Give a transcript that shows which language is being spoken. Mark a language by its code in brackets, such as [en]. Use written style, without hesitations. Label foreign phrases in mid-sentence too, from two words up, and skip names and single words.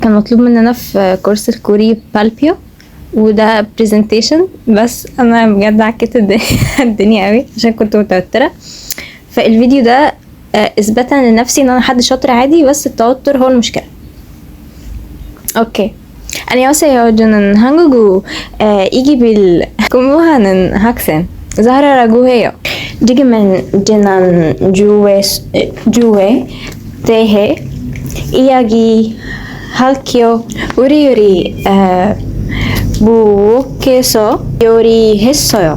[ar] كان مطلوب مننا في كورس الكوري بالبيو، وده برزنتيشن، بس انا بجد عكيت الدنيا قوي عشان كنت متوتره. فالفيديو ده اثباتا لنفسي ان انا حد شاطر عادي، بس التوتر هو المشكله. اوكي. [ko] 안녕하세요. 저는 한국 이기빌 공부하는 학생 자하라라고 해요. 지금은 지난 주에 대해 이야기할게요. 우리 부엌에서 요리했어요.